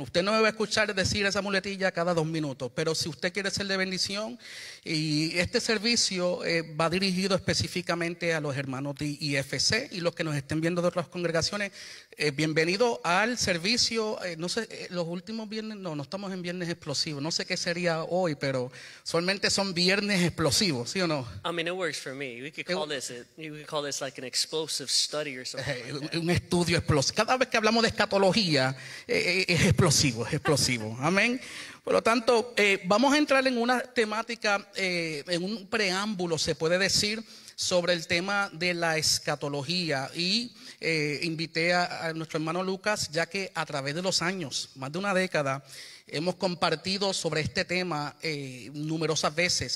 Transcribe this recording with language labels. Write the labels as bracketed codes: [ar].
[es] Usted no me va a escuchar decir esa muletilla cada 2 minutos, pero si usted quiere ser de bendición, y este servicio va dirigido específicamente a los hermanos de IFC y los que nos estén viendo de otras congregaciones, bienvenido al servicio. No sé, los últimos viernes, no estamos en viernes explosivos, no sé qué sería hoy, pero solamente son viernes explosivos, ¿sí o no? [en] I mean, it works for me. We could call this like an explosive study or something like that. [es] Un estudio explosivo. Cada vez que hablamos de escatología, es explosivo, amén. Por lo tanto, vamos a entrar en una temática, en un preámbulo, se puede decir, sobre el tema de la escatología. Y invité a nuestro hermano Lucas, ya que a través de los años, más de una década, hemos compartido sobre este tema numerosas veces.